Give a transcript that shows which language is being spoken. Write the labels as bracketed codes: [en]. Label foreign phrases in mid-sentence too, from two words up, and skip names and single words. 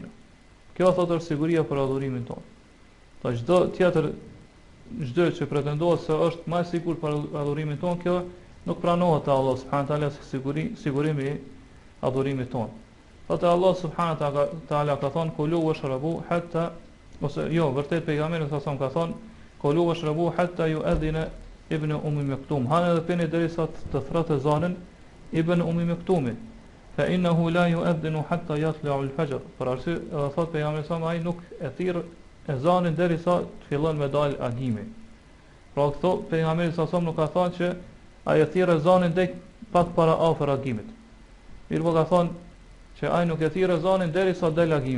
[sq] Kjo thot është siguria për adhurimin tonë. Po çdo që pretendohet se është më i sigurt për adhurimin tonë, kjo nuk pranohet te Allah [ar] سبحانه وتعالى [sq] si sigurimi i adhurimit tonë. Thotë Allah [ar] سبحانه وتعالى [sq] ka thonë [ar] كلوا واشربوا حتى, [sq] ose jo, vërtet pejgamberi sa ka thonë [ar] كلوا واشربوا حتى يؤذن ابن مكتوم. [sq] Hanë dhe pini derisa të thratë ezanin ibn Maktumi. [ar] فإنه لا يؤذن حتى يطلع الفجر. [sq] Për arsye thotë pejgamberi sa ai nuk e thirr ezanin derisa të fillon me dal agimi. Pra këto pejgamberi sa nuk ka thonë që ai e thirr ezanin deri pak para afër agimit. Mirë po ka thonë që ai nuk e thirr ezanin derisa del agimi.